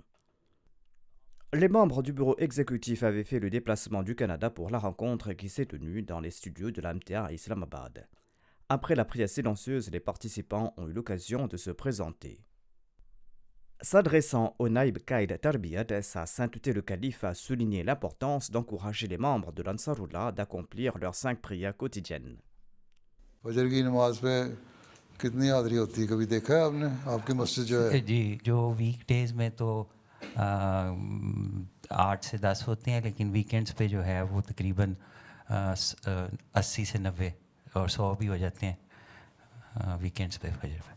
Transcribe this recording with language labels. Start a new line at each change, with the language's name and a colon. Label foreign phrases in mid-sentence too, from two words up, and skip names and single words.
French: Les membres du bureau exécutif avaient fait le déplacement du Canada pour la rencontre qui s'est tenue dans les studios de l'AMTA à Islamabad. Après la prière silencieuse, les participants ont eu l'occasion de se présenter. S'adressant au Naïb Qaïd Tarbiyat, sa sainteté le calife a souligné l'importance d'encourager les membres de l'Ansarullah d'accomplir leurs 5 prières quotidiennes.
Urdu: فجر کی نماز پہ کتنی حاضری ہوتی ہے کبھی دیکھا ہے آپ نے آپ کی مسجد جو ہے؟ جی، جو
English: week days
Urdu: میں تو 8 سے 10 ہوتے ہیں، لیکن ویکینڈس پہ جو ہے وہ تقریباً 80 سے 90 اور 100 بھی ہو جاتے ہیں ویکینڈس پہ فجر پہ۔